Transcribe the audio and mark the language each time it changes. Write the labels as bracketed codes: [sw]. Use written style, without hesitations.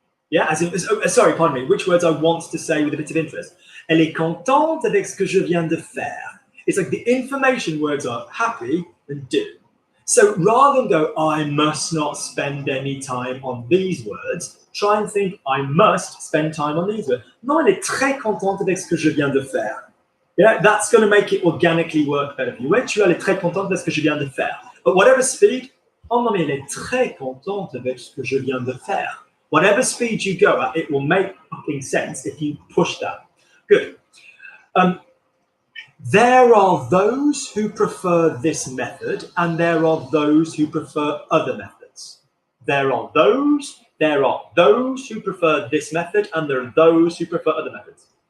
[en] Yeah, as in, sorry, pardon me, which words I want to say with a bit of interest. [fr] Elle est contente avec ce que je viens de faire. [en] It's like the information words are happy and do. So rather than go, I must not spend any time on these words, try and think, I must spend time on these words. [fr] Non, elle est très contente avec ce que je viens de faire. [en] Yeah, that's going to make it organically work better for you. [fr] Ouais, tu es très contente avec ce que je viens de faire. [en] At whatever speed, [fr] oh non, mais elle est très contente avec ce que je viens de faire. [en] Whatever speed you go at, it will make fucking sense if you push that. Good. There are those who prefer this method, and there are those who prefer other methods. There are those who prefer this method, and there are those who prefer other methods.